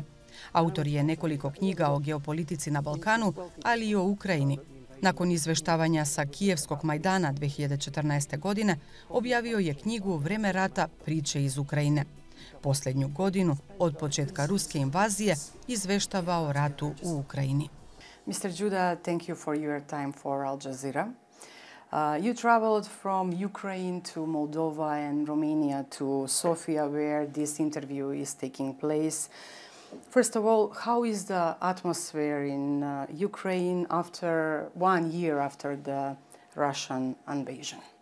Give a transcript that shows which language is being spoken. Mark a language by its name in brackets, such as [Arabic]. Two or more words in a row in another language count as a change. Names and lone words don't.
[Bosnian] Autor je nekoliko knjiga o geopolitici na Balkanu, ali i o Ukrajini. Nakon izveštavanja sa Kijevskog Majdana 2014. godine objavio je knjigu Vrijeme rata, priče iz Ukrajine. Posljednju godinu od početka ruske invazije izveštava o ratu u Ukrajini. [English] Mr. Judah, thank you for your time for Al Jazeera. You traveled from Ukraine to Moldova and Romania to Sofia, where this interview is taking place. First of all, how is the atmosphere in Ukraine after 1 year after the Russian invasion?